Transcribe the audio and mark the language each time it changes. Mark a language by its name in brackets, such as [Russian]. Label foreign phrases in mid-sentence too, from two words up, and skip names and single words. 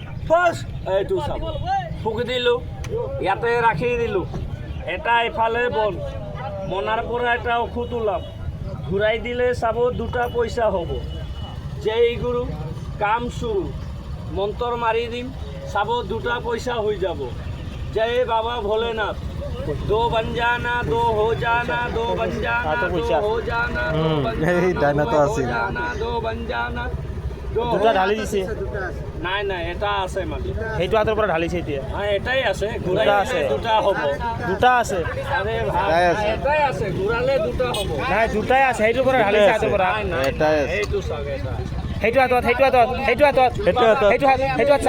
[Assamese] বস এইটো চাব ফুকি দিলোঁ ইয়াতে ৰাখি দিলোঁ এটা এফালে বল মনাৰ পৰা এটা ঔষধ ওলাম ঘূৰাই দিলে চাব দুটা পইচা হ'ব জয় গুৰু কাম চুৰু মন্ত্ৰ মাৰি দিম চাব দুটা পইচা হৈ যাব জয় বাবা ভোলেনাথ [Hindi] दो बन जाना दो हो जाना दो बन जाना दो हो जाना दो बन जाना दो बन जाना [Assamese] দুটা ঢালি দিছে নাই নাই এটা আছে মানে সেইটো হাতৰ পৰা ঢালিছে এতিয়া হ্যাঁ এটাই আছে ঘূৰাই দুটা দিলে আছে। দুটা হ'ব দুটা আছে আরে ভাই এটাই আছে ঘূৰালে দুটা হ'ব নাই দুটাই আছে সেইটোৰ পৰা ঢালিছে হাতৰ পৰা নাই নাই এটাই আছে। এইটো চাওক এটা সেইটো হাতত সেইটো হাতত সেইটো হাতত সেইটো হাত সেইটো হাত চাওক